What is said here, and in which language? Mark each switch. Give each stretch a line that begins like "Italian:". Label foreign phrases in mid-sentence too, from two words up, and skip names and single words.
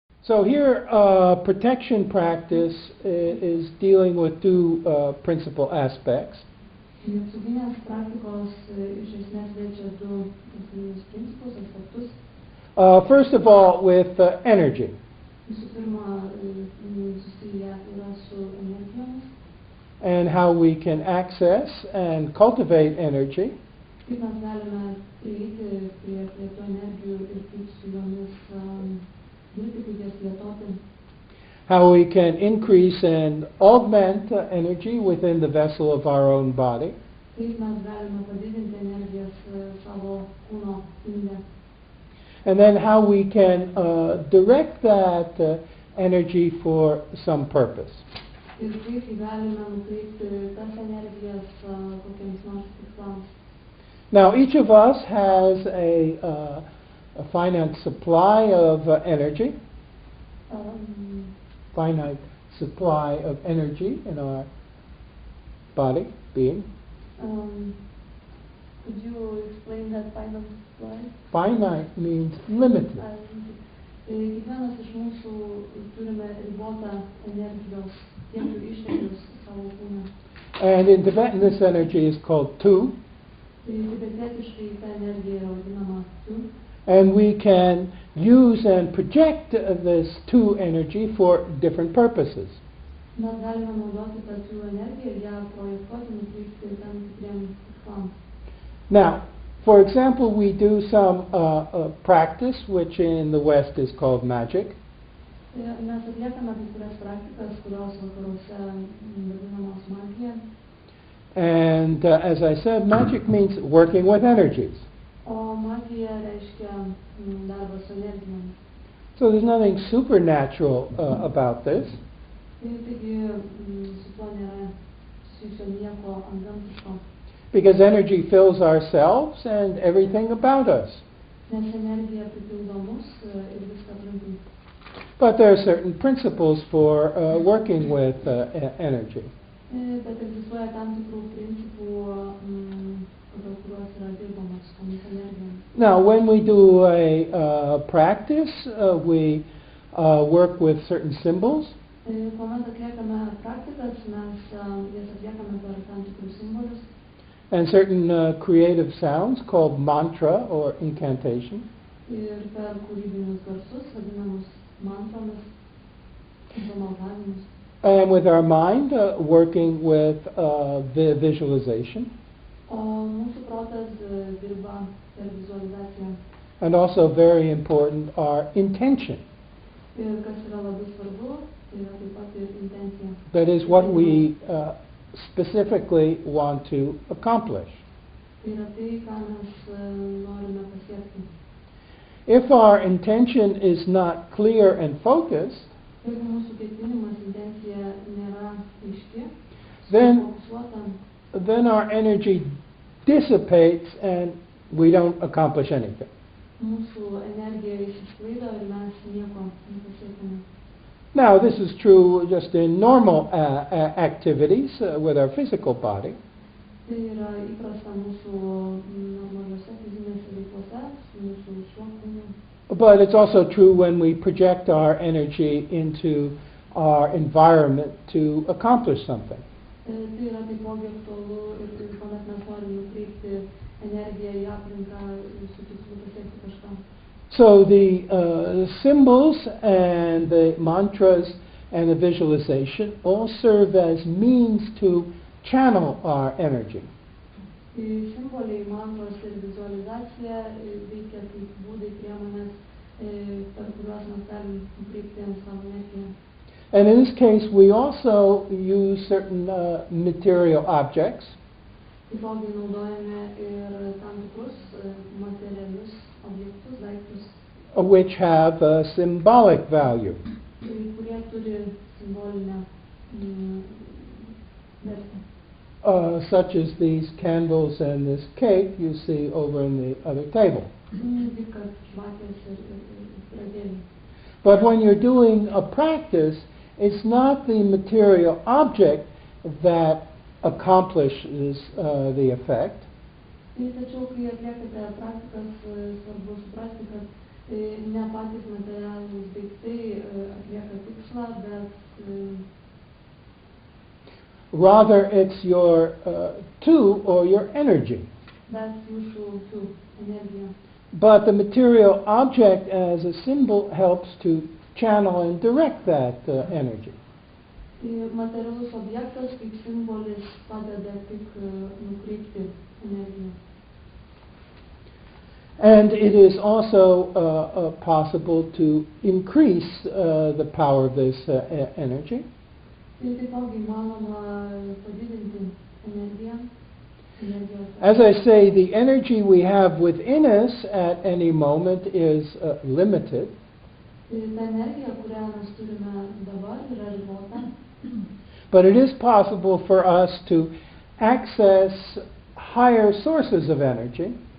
English: So here, protection practice is dealing with two principal aspects.
Lithuanian: Apsauginės praktikos iš esmės liečia du esminius principus, aspektus.
English: First of all, with energy.
Lithuanian: Visų pirma, susiję yra su energijomis.
English: And how we can access and cultivate energy.
Lithuanian: Kaip mes galime prieiti prie tų energijų ir kaip su jomis dirbti, kaip jas plėtoti.
English: How we can increase and augment energy within the vessel of our own body.
Lithuanian: Kaip mes galime padidinti energijas savo kūno inde.
English: And then how we can direct that energy for some purpose.
Lithuanian: Ir kaip galime nukreipti tas energijas kokiems nors tikslams.
English: Now, each of us has a finite supply of energy. Finite supply of energy in our body, being. Could you explain that finite supply? Finite means limited.
Lithuanian: Kiekvienas iš mūsų turime ribotą energijos kiekių išteklius savo kūne.
English: And in Tibetan, this energy is called tu.
Lithuanian: Tibetietiškai ta energija yra vadinama tu.
English: And we can use and project this tu energy for different purposes.
Lithuanian: Mes galime naudoti tą tu energiją ir ją projektuoti, nukreipti tam tikriem tikslams.
English: Now, for example, we do some practice, which in the West is called magic.
Lithuanian: Mes atliekame kai kurias praktikas, kurios vakaruose vadinamos magija.
English: And as I said, magic means working with energies.
Lithuanian: O magija reiškia darbą su energijomis.
English: So there's nothing supernatural about this.
Lithuanian: Taigi su tuo nėra susijusio nieko antgamtiško.
English: Because energy fills ourselves and everything about us.
Lithuanian: Nes energija pripildo mus ir viską aplinkui.
English: But there are certain principles for working with energy.
Lithuanian: Bet egzistuoja tam tikrų principų, pagal kuriuos yra dirbama su tomis energijomis.
English: Now, when we do a practice, we work with certain symbols.
Lithuanian: Kuomet atliekame praktikas, mes jas atliekame per tam tikrus simbolius.
English: And certain creative sounds called mantra or incantation.
Lithuanian: Ir per kūrybinius garsus, vadinamus mantromis, maldavimus.
English: And with our mind, working with the visualization.
Lithuanian: O mūsų protas dirba per vizualizaciją.
English: And also very important, our intention.
Lithuanian: Ir kas yra labai svarbu, tai yra taip pat ir intencija.
English: That is what we specifically want to accomplish.
Lithuanian: Tai yra tai, ką mes norime pasiekti.
English: If our intention is not clear and focused,
Lithuanian: Jeigu mūsų ketinimas, intencija nėra aiški, sufokusuota,
English: then our energy dissipates and we don't accomplish anything.
Lithuanian: Mūsų energija išsisklaido ir mes nieko nepasiekime.
English: Now, this is true just in normal activities with our physical body.
Lithuanian: Tai yra įprasta mūsų normaliuose fizinėse veiklose, mūsų šiuo kūnu.
English: But it's also true when we project our energy into our environment to accomplish something.
Lithuanian: Tai yra taipogi aktualu ir kuomet mes norime nukreipti energiją į aplinką su tikslu pasiekti kažką.
English: So the symbols and the mantras and the visualization all serve as means to channel our energy.
Lithuanian: Simboliai, mantros ir vizualizacija veikia kaip būdai, priemonės, per kuriuos mes galim nukreipti savo energiją.
English: And in this case, we also use certain material objects.
Lithuanian: Taipogi naudojame ir tam tikrus materialius objektus, daiktus,
English: which have a symbolic value.
Lithuanian: Kurie turi simbolinę vertę.
English: Such as these candles and this cake you see over in the other table. But when you're doing a practice, it's not the material object that accomplishes the effect.
Lithuanian: Tačiau, kai atliekate praktikas, svarbu suprasti, kad ne patys materialūs daiktai pasiekia tikslą, bet
English: rather it's your tu, or your energy.
Lithuanian: Jūsų tu energija.
English: But the material object as a symbol helps to channel and direct that energy.
Lithuanian: Materialus objektas kaip simbolis padeda tik nukreipti energiją.
English: And it is also possible to increase the power of this energy.
Lithuanian: Taipogi įmanoma padidinti energiją.
English: As I say, the energy we have within us at any moment is limited. But it is possible for us to access higher sources of energy.